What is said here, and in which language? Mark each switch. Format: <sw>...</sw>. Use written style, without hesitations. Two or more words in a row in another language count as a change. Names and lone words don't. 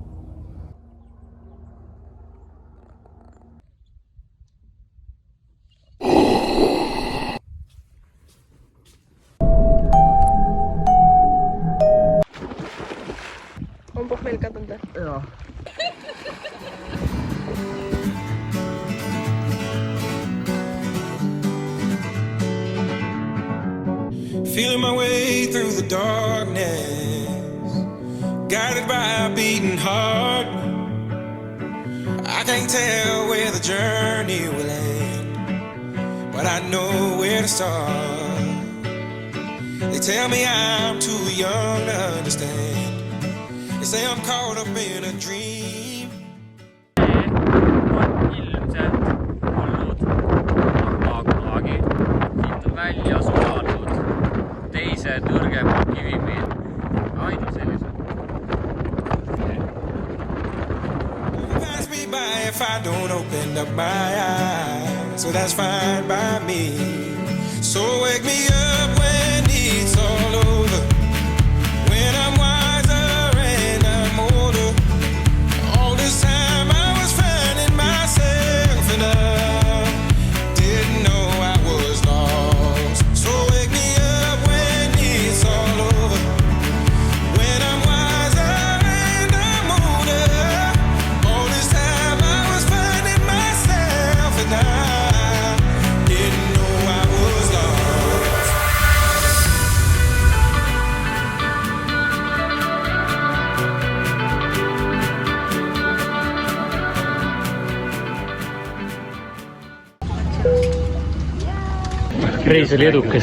<et>On pohmeel kadunud? Jaa.</et> <en>Feeling my way through the darkness, guided by a beating heart. I can't tell where the journey will end, but I know where to start. They tell me I'm too young to understand. They say I'm caught up in a dream.</en> <et>On ilmselt olnud kunagi. Siit on välja suvalnud teise nõrgema kivimi. Ainult sellised.</et> <en>Pass me by if I don't open up my eyes, so that's fine by me. So wake me up when it's all over, when I'm wiser and I'm older. All this time I was finding myself and I didn't know I was lost. So wake me up when it's all over, when I'm wiser and I'm older. All this time I was finding myself and I didn't know I was lost.</en> <et>Reis oli edukas.</et>